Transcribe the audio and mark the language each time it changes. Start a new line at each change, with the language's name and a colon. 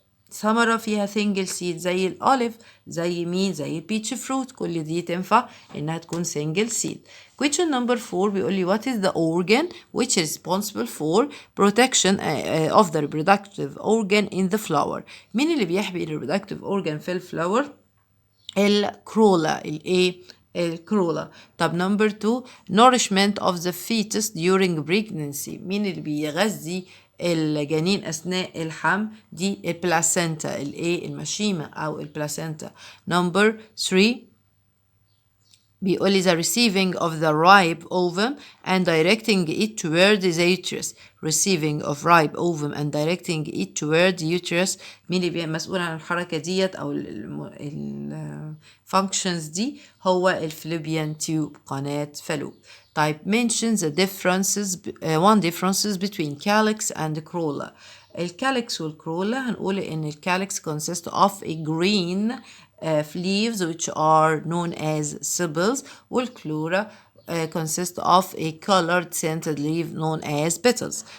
Arabic: ثمرة فيها
English: single seed
Arabic: زي الأوليف، زي مين؟ زي البيتش فروت. كل دي تنفع إنها تكون single seed.
English: question number 4
Arabic: بيقول لي
English: what is the organ which is responsible for protection of the reproductive organ in the flower.
Arabic: مين اللي بيحمي
English: reproductive organ
Arabic: في الفلاور؟ الكرولا. الايه؟ الكرولا.
English: طب number 2 nourishment of the fetus during pregnancy.
Arabic: مين اللي بيغذي الجنين أثناء الحمل؟ دي البلاسينتا، الايه؟ المشيمة أو البلاسينتا.
English: number 3
Arabic: بيقول لي
English: the receiving of the ripe ovum and directing it toward the uterus. receiving of ripe ovum and directing it toward the uterus.
Arabic: مين اللي بيبقى مسؤول عن الحركة ديت أو ال functions دي؟ هو الفلوبيان تيوب، قناة فالوب.
English: طيب mention the differences differences between calyx and corolla.
Arabic: الكاليكس والكرولا هنقول إن الكاليكس
English: consist of a green leaves which are known as sepals والكلورا consist of a colored scented leaf known as petals.